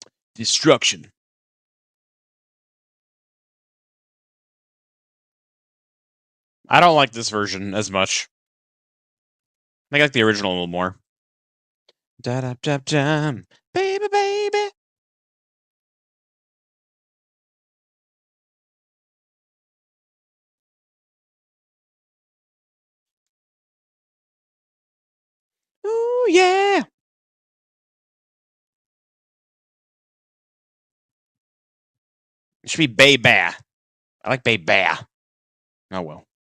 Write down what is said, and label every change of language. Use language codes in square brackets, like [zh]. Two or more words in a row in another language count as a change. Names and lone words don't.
[en] Destruction. I don't like this version as much. I like the original a little more. Da da da da, baby, baby. Ooh yeah. It should be baby. I like baby. Oh well.